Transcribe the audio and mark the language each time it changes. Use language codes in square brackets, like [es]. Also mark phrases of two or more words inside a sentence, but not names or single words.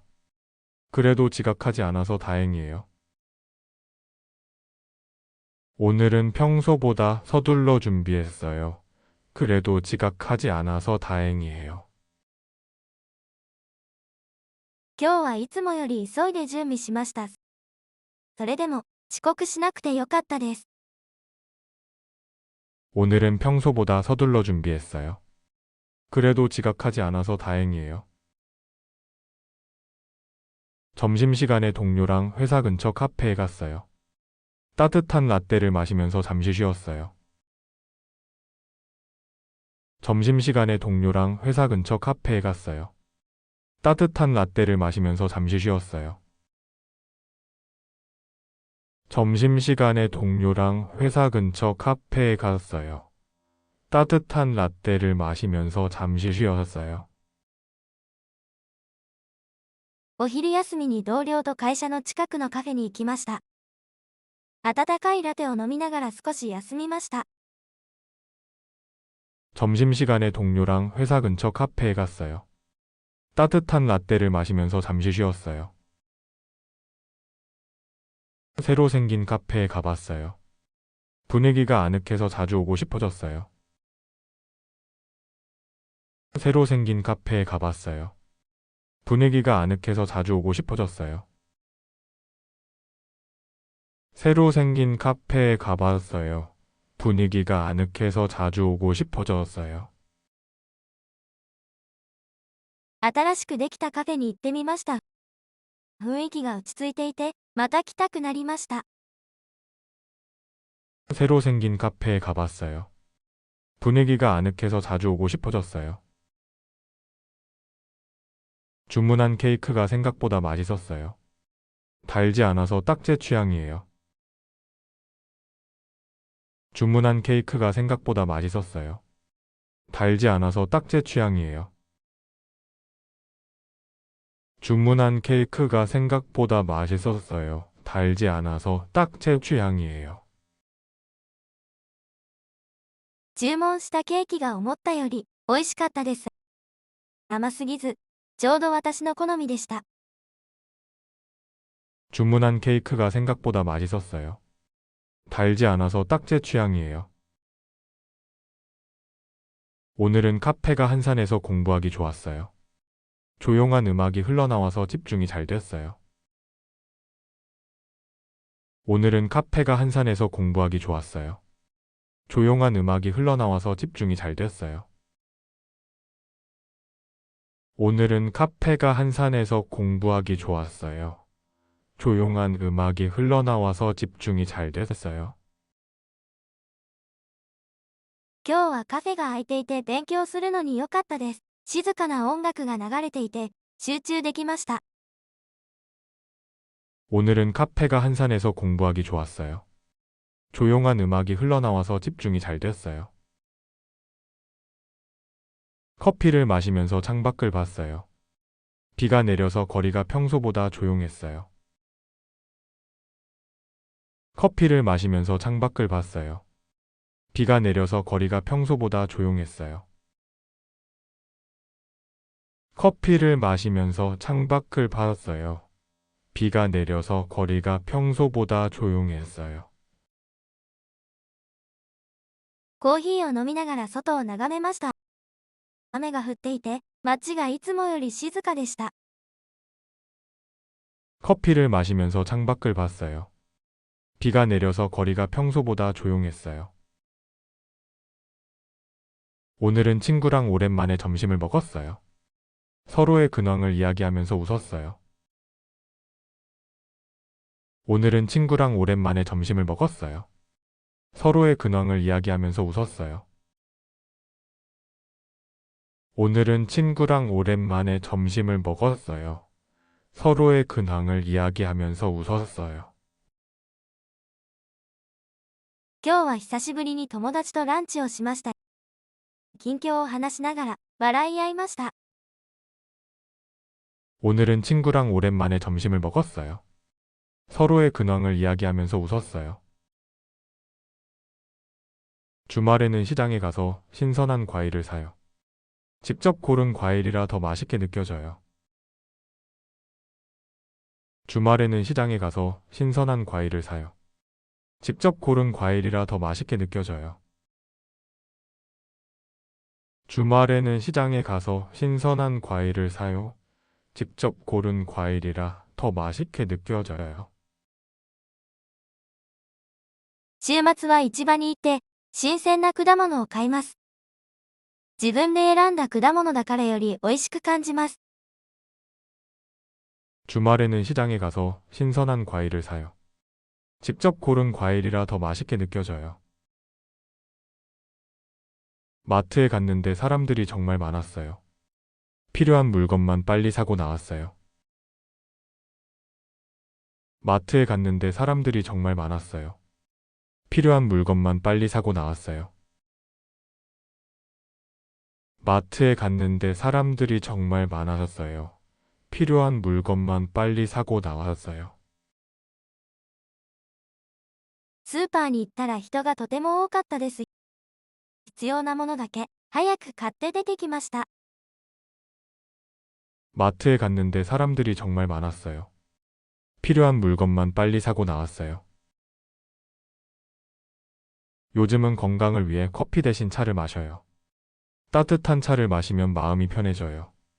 [ko] 그래도 지각하지 않아서 다행이에요. 오늘은 평소보다 서둘러 준비했어요. 그래도 지각하지 않아서 다행이에요. [ja] 今日はいつもより急いで準備しました。それでも遅刻しなくてよかったです。 [ko] 오늘은 평소보다 서둘러 준비했어요. 그래도 지각하지 않아서 다행이에요. 점심시간에 동료랑 회사 근처 카페에 갔어요. 따뜻한 라떼를 마시면서 잠시 쉬었어요. 점심시간에 동료랑 회사 근처 카페에 갔어요. 따뜻한 라떼를 마시면서 잠시 쉬었어요. 점심시간에 동료랑 회사 근처 카페에 갔어요. 따뜻한 라떼를 마시면서 잠시 쉬었어요. [ja] お昼休みに同僚と会社の近くのカフェに行きました。温かいラテを飲みながら少し休みました。 [ko] 점심시간에 동료랑 회사 근처 카페에 갔어요. 따뜻한 라떼를 마시면서 잠시 쉬었어요. 새로 생긴 카페에 가봤어요. 분위기가 아늑해서 자주 오고 싶어졌어요. 새로 생긴 카페에 가봤어요. 분위기가 아늑해서 자주 오고 싶어졌어요. 새로 생긴 카페에 가봤어요. 분위기가 아늑해서 자주 오고 싶어졌어요. [ja] 新しくできたカフェに行ってみました。雰囲気が落ち着いていて、また来たくなりました。 [ko] 새로 생긴 카페에 가봤어요. 분위기가 아늑해서 자주 오고 싶어졌어요. 주문한 케이크가 생각보다 맛있었어요. 달지 않아서 딱 제 취향이에요. 주문한 케이크가 생각보다 맛있었어요. 달지 않아서 딱 제 취향이에요. 주문한 케이크가 생각보다 맛있었어요. 달지 않아서 딱 제 취향이에요. [ja] 注文したケーキが思ったより美味しかったです。甘すぎず、ちょうど私の好みでした。 [ko] 주문한 케이크가 생각보다 맛있었어요. 달지 않아서 딱 제 취향이에요. 오늘은 카페가 한산해서 공부하기 좋았어요. 조용한 음악이 흘러나와서 집중이 잘 됐어요. 오늘은 카페가 한산해서 공부하기 좋았어요. 조용한 음악이 흘러나와서 집중이 잘 됐어요. 오늘은 카페가 한산해서 공부하기 좋았어요. 조용한 음악이 흘러나와서 집중이 잘 됐어요. [ja] 今日はカフェが開いていて勉強するのに良かったです。静かな音楽が流れていて、集中できました。 [ko] 오늘은 카페가 한산해서 공부하기 좋았어요. 조용한 음악이 흘러나와서 집중이 잘 됐어요. 커피를 마시면서 창밖을 봤어요. 비가 내려서 거리가 평소보다 조용했어요. 커피를 마시면서 창밖을 봤어요. 비가 내려서 거리가 평소보다 조용했어요. 커피를 마시면서 창밖을 봤어요. 비가 내려서 거리가 평소보다 조용했어요. [ja] コーヒーを飲みながら外を眺めました。雨が降っていて、街がいつもより静かでした。 [ko] 커피를 마시면서 창밖을 봤어요. 비가 내려서 거리가 평소보다 조용했어요. 오늘은 친구랑 오랜만에 점심을 먹었어요. 서로의 근황을 이야기하면서 웃었어요. 오늘은 친구랑 오랜만에 점심을 먹었어요. 서로의 근황을 이야기하면서 웃었어요. 오늘은 친구랑 오랜만에 점심을 먹었어요. 서로의 근황을 이야기하면서 웃었어요. [ja] 今日は久しぶりに友達とランチをしました。近況を話しながら笑い合いました。 [ko] 오늘은 친구랑 오랜만에 점심을 먹었어요. 서로의 근황을 이야기하면서 웃었어요. 주말에는 시장에 가서 신선한 과일을 사요. 직접 고른 과일이라 더 맛있게 느껴져요. 주말에는 시장에 가서 신선한 과일을 사요. 직접 고른 과일이라 더 맛있게 느껴져요. 주말에는 시장에 가서 신선한 과일을 사요. 직접 고른 과일이라 더 맛있게 느껴져요. [ja] 週末は市場に行って、新鮮な果物を買います。自分で選んだ果物だからより美味しく感じます。 [ko] 주말에는 시장에 가서 신선한 과일을 사요. 직접 고른 과일이라 더 맛있게 느껴져요. 마트에 갔는데 사람들이 정말 많았어요. 필요한 물건만 빨리 사고 나왔어요. 마트에 갔는데 사람들이 정말 많았어요. 필요한 물건만 빨리 사고 나왔어요. 마트에 갔는데 사람들이 정말 많았어요. 필요한 물건만 빨리 사고 나왔어요. [ja] スーパーに行ったら人がとても多かったです。必要なものだけ早く買って出てきました。 [ko] 마트에 갔는데 사람들이 정말 많았어요. 필요한 물건만 빨리 사고 나왔어요. 요즘은 건강을 위해 커피 대신 차를 마셔요. 따뜻한 차를 마시면 마음이 편해져요.